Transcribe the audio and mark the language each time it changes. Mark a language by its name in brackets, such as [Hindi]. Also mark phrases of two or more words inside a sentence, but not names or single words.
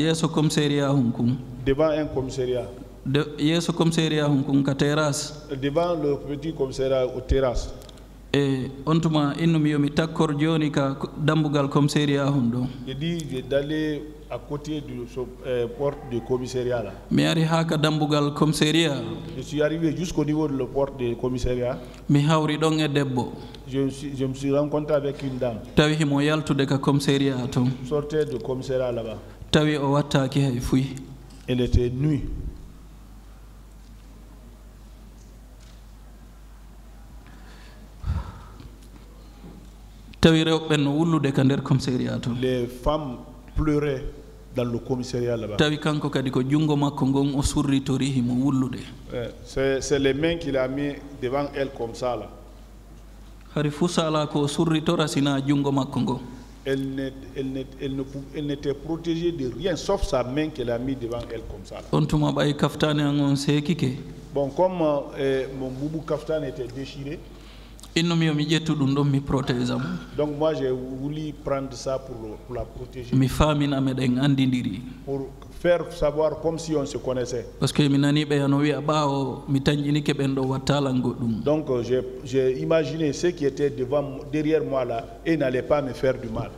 [French] Devant un commissariat. Devant le petit commissariat aux terrasses. Et j'ai dit d'aller à côté du porte du commissariat là. [Fula] Mi ari haka dambugal commissariat. [French] Je suis arrivé jusqu'au niveau de la porte du commissariat. [Fula] Mi hawri don e debbo. [French] Je me suis rencontré avec une dame. [Fula] Tawi himo yaltude ka commissariat ton. [French] Sortait du commissariat là-bas. [Fula] Tawi o wattaki hay fuy. [French] Elle était nue. [Fula] Tawi rewɓe no wullude ka nder commissariat ton. [French] Les femmes pleuraient dans le commissariat là-bas. [Fula] Tawi kanko kadi ko jungo makko ngon o surritori himo wullude. [French] C'est les mains qu'il a mis devant elle comme ça là. [Fula] Hari fu sala ko surritora sina jungo makko ngon. [French] Elle n'était protégée de rien sauf sa main qu'elle a mis devant elle comme ça. [Fula] On tuma bay kaftane ngon sekike. [French] Bon, comme mon boubou kaftan était déchiré. Donc moi j'ai voulu prendre ça pour la protéger. Pour faire savoir comme si on se connaissait. Parce que donc j'ai imaginé ceux qui étaient derrière moi là et n'allaient pas me faire du mal.